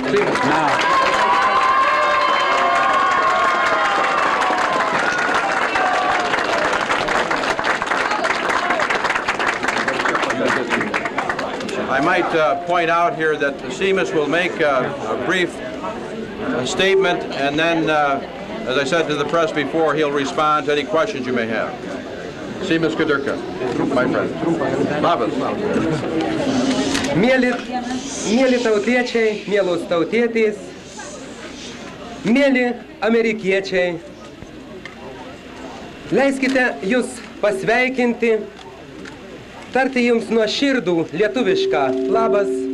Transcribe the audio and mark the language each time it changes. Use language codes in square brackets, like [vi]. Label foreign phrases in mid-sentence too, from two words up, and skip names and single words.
[en] I might point out here that Seimas will make a brief statement, and then, as I said to the press before, he'll respond to any questions you may have. Seimas Kudirka, my friend. [lt] Labas. Mėly tautiečiai, mielos tautietės, mėly amerikiečiai, leiskite jūs pasveikinti, tarti jums nuoširdų lietuvišką labas,